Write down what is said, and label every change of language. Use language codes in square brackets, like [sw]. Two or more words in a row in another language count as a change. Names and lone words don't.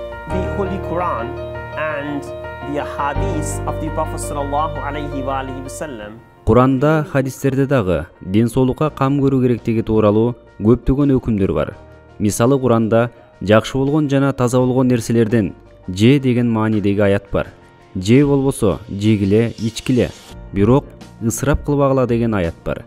[en] the Holy Quran and the hadith of the Prophet [ar] صلى الله عليه وآله وسلم. [ky] Kuranda, hadisтерде дагы ден соолукка кам көрүү керектиги тууралуу көптөгөн өкүмдөр бар. Мисалы Куранда жакшы болгон жана таза болгон нерселерден же деген маанидеги аят бар. Же болбосо жегиле, ичкиле, бирок ысырап кылбагыла деген аят бар.